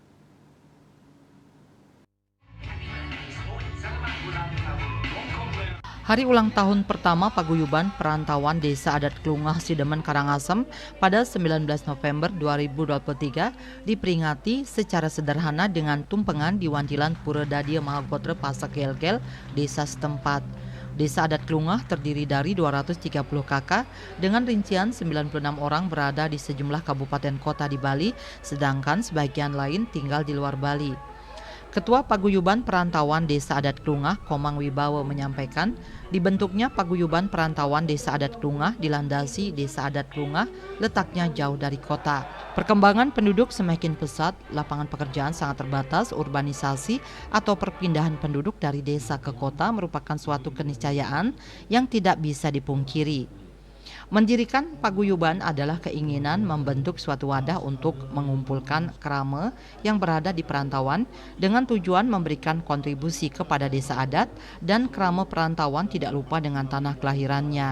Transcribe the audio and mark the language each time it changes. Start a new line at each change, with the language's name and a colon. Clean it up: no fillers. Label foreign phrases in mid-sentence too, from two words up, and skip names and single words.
Indonesian: Hari ulang tahun pertama paguyuban perantauan Desa Adat Klungah Sidemen Karangasem pada 19 November 2023 diperingati secara sederhana dengan tumpengan di Wantilan Pura Dadia Mahagotre Pasak Gelgel, desa setempat. Desa Adat Klungah terdiri dari 230 kakak dengan rincian 96 orang berada di sejumlah kabupaten kota di Bali, sedangkan sebagian lain tinggal di luar Bali. Ketua Paguyuban Perantauan Desa Adat Klungah, Komang Wibawa menyampaikan, dibentuknya Paguyuban Perantauan Desa Adat Klungah dilandasi Desa Adat Klungah letaknya jauh dari kota. Perkembangan penduduk semakin pesat, lapangan pekerjaan sangat terbatas, urbanisasi atau perpindahan penduduk dari desa ke kota merupakan suatu keniscayaan yang tidak bisa dipungkiri. Mendirikan paguyuban adalah keinginan membentuk suatu wadah untuk mengumpulkan krama yang berada di perantauan dengan tujuan memberikan kontribusi kepada desa adat dan krama perantauan tidak lupa dengan tanah kelahirannya.